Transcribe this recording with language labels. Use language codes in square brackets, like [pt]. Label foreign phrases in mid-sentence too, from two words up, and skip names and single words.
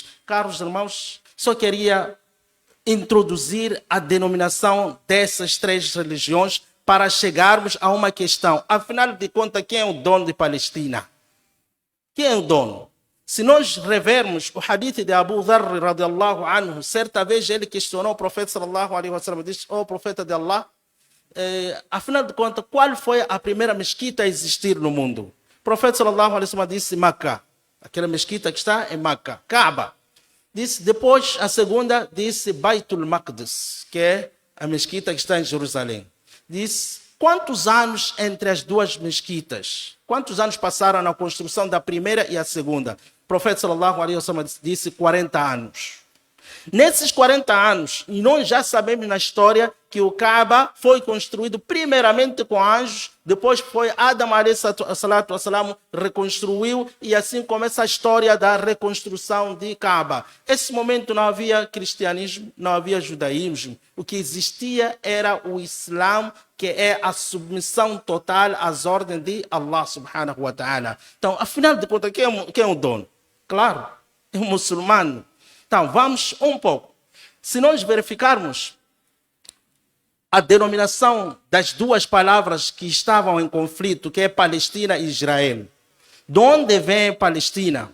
[pt] Caros irmãos, só queria introduzir a denominação dessas três religiões para chegarmos a uma questão. Afinal de contas, quem é o dono de Palestina? Quem é o dono? Se nós revermos o hadith de Abu Dharr [ar] رضي الله عنه, [pt] certa vez ele questionou o profeta [ar] صلى الله عليه وسلم, [pt] disse: "Ó profeta de Allah, afinal de contas, qual foi a primeira mesquita a existir no mundo?" O profeta [ar] صلى الله عليه وسلم [pt] disse: Makkah. Aquela mesquita que está em Makkah, Kaaba. Disse, depois a segunda disse Baitul Maqdis, que é a mesquita que está em Jerusalém. Disse: quantos anos entre as duas mesquitas? Quantos anos passaram na construção da primeira e a segunda? O profeta [ar] صلى الله عليه وسلم [pt] disse 40 anos. Nesses 40 anos, e nós já sabemos na história que o Kaaba foi construído primeiramente com anjos, depois foi Adam [ar] عليه الصلاة والسلام [pt] reconstruiu, e assim começa a história da reconstrução de Kaaba. Nesse momento não havia cristianismo, não havia judaísmo. O que existia era o Islã, que é a submissão total às ordens de Allah [ar] سبحانه وتعالى. [pt] Então, afinal de contas, quem é o dono? Claro, é o muçulmano. Então, vamos um pouco. Se nós verificarmos a denominação das duas palavras que estavam em conflito, que é Palestina e Israel. De onde vem Palestina?